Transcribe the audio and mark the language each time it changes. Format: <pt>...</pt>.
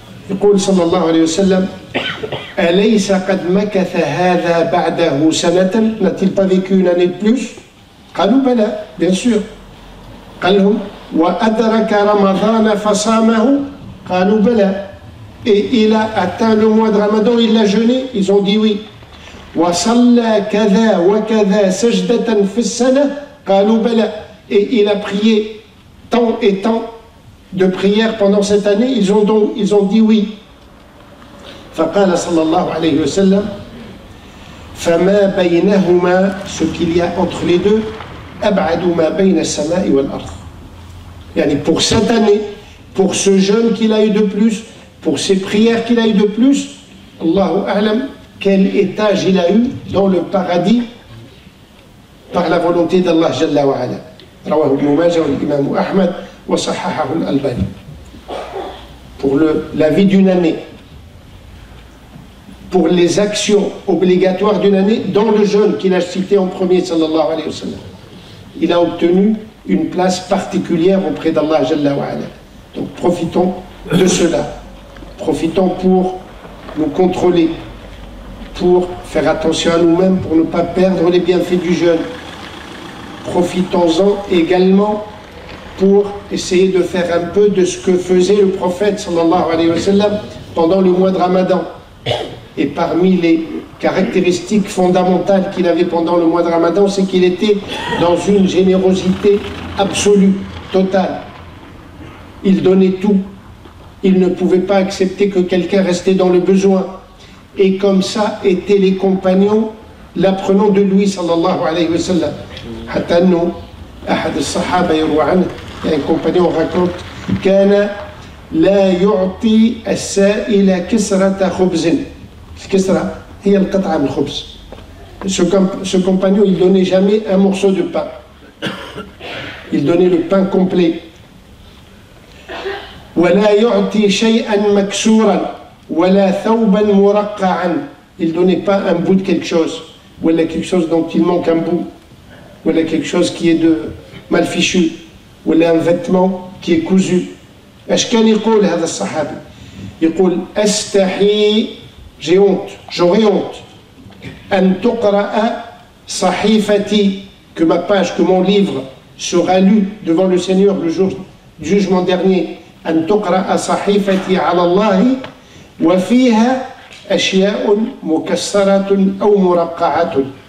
<ar>يقول صلى الله عليه وسلم أليس قد مكث هذا بعده سنة,</ar> <fr>n'a-t-il pas vécu une année de plus?</fr> <ar>قالوا بلى,</ar> <fr>bien sûr.</fr> <ar>قال لهم وأدرك رمضان فصامه, قالوا بلى,</ar> <fr>et il a atteint le mois de Ramadan, il l'a jeûné, ils ont dit oui.</fr> <ar>وصلى كذا وكذا سجدة في السنة, قالوا بلى,</ar> <fr>et il a prié tant et tant de prières pendant cette année, ils ont dit oui.</fr> <ar>فقال صلى الله عليه وسلم فما بينهما,</ar> <fr>ce qu'il y a entre les deux,</fr> <ar>أبعد ما بين السماء والأرض.</ar> <fr>يعني pour cette année, pour ce jeûne qu'il a eu de plus, pour ces prières qu'il a eu de plus,</fr> <ar>Allahu a'lam,</ar> <fr>quel étage il a eu dans le paradis par la volonté d'Allah Jalla wa Ala.</fr> <ar>رواه ابن ماجه والإمام أحمد وصححه الألباني.</ar> <fr>Pour la vie d'une année, pour les actions obligatoires d'une année, dans le jeûne qu'il a cité en premier, sallallahu alayhi wa sallam, il a obtenu une place particulière auprès d'Allah Jalla wa Ala. Donc profitons de cela, profitons pour nous contrôler, pour faire attention à nous-mêmes, pour ne pas perdre les bienfaits du jeûne. Profitons-en également pour essayer de faire un peu de ce que faisait le prophète sallallahu alayhi wa sallam pendant le mois de Ramadan. Et parmi les caractéristiques fondamentales qu'il avait pendant le mois de Ramadan, c'est qu'il était dans une générosité absolue, totale. Il donnait tout. Il ne pouvait pas accepter que quelqu'un restait dans le besoin. Et comme ça étaient les compagnons l'apprenant de lui sallallahu alayhi wa sallam.</fr> <ar>حتى أنه أحد الصحابة يروى عنه, يعني</ar> <fr>compagnon raconte</fr> <ar>كان لا يعطي السائل كسرة خبز. الكسرة هي القطعة من الخبز.</ar> <fr>Ce compagnon, il donnait jamais un morceau de pain. Il donnait le pain complet.</fr> <ar>ولا يعطي شيئا مكسورا ولا ثوبا مرقعا.</ar> <fr>Il donnait pas un bout de quelque chose, ou quelque chose dont il manque un bout, ou quelque chose qui est de mal fichu, ou un vêtement qui est cousu.</fr> <ar>ايش كان يقول هذا الصحابي؟ يقول استحي,</ar> <fr>j'ai honte, j'aurais honte,</fr> <ar>أن تقرأ صحيفتي,</ar> <fr>que ma page, que mon livre sera lu devant le Seigneur le jour du jugement dernier,</fr> <ar>أن تقرأ صحيفتي على الله وفيها أشياء مكسرة أو مرقعة.</ar>